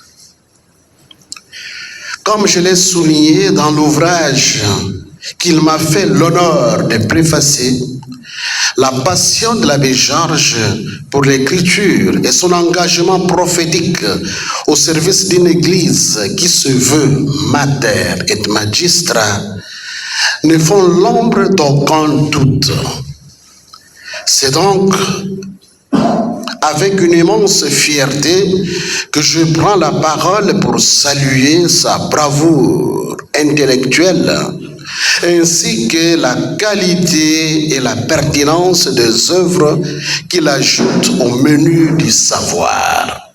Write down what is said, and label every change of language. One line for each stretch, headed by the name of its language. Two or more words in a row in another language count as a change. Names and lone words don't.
French: Comme je l'ai souligné dans l'ouvrage qu'il m'a fait l'honneur de préfacer, la passion de l'abbé Georges pour l'écriture et son engagement prophétique au service d'une église qui se veut
Latin: mater et magistra
French: ne font l'ombre d'aucun doute. C'est donc avec une immense fierté que je prends la parole pour saluer sa bravoure intellectuelle ainsi que la qualité et la pertinence des œuvres qu'il ajoute au menu du savoir.